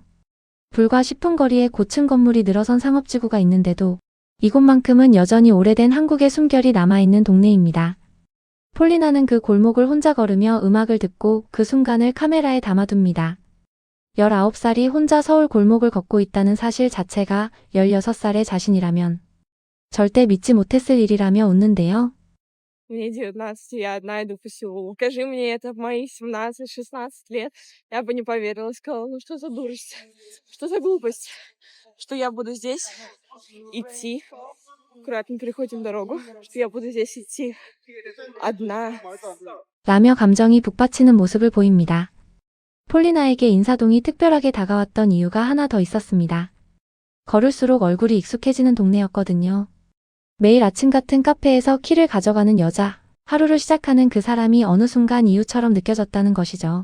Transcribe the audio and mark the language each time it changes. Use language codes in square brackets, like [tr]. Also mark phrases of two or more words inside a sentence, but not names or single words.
[ko] 불과 10분 거리에 고층 건물이 늘어선 상업지구가 있는데도 이곳만큼은 여전히 오래된 한국의 숨결이 남아있는 동네입니다. 폴리나는 그 골목을 혼자 걸으며 음악을 듣고 그 순간을 카메라에 담아둡니다. 19살이 혼자 서울 골목을 걷고 있다는 사실 자체가 16살의 자신이라면 절대 믿지 못했을 일이라며 웃는데요. [ru] Мне 19, я одна иду по селу. Скажи мне это в мои 17-16 лет, я бы не поверила, сказала, ну что за дурость, что за глупость, что я буду здесь идти, аккуратно переходим дорогу, что я буду здесь идти одна. [ko] 라며 감정이 북받치는 모습을 보입니다. 폴리나에게 인사동이 특별하게 다가왔던 이유가 하나 더 있었습니다. 걸을수록 얼굴이 익숙해지는 동네였거든요. 매일 아침 같은 카페에서 키를 가져가는 여자, 하루를 시작하는 그 사람이 어느 순간 이유처럼 느껴졌다는 것이죠.